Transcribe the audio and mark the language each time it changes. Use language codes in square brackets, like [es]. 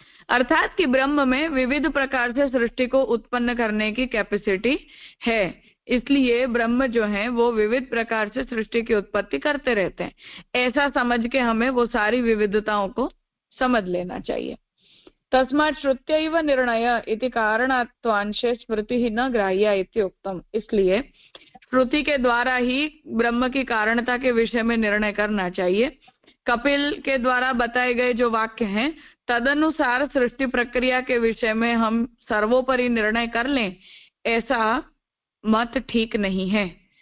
[hi] अर्थात कि ब्रह्म में विविध प्रकार से सृष्टि को उत्पन्न करने की कैपेसिटी है, इसलिए ब्रह्म जो है वो विविध प्रकार से सृष्टि की उत्पत्ति करते रहते हैं। ऐसा समझ के हमें वो सारी विविधताओं को समझ लेना चाहिए। [sa] तस्मात् श्रुत्यैव निर्णय इति कारणात्वांशे स्मृति ही न ग्राह्या इति उक्तम। [hi] इसलिए श्रुति के द्वारा ही ब्रह्म की कारणता के विषय में निर्णय करना चाहिए। कपिल के द्वारा बताए गए जो वाक्य हैं, तदनुसार सृष्टि प्रक्रिया के विषय में हम सर्वोपरि निर्णय कर लें, ऐसा मत ठीक नहीं है।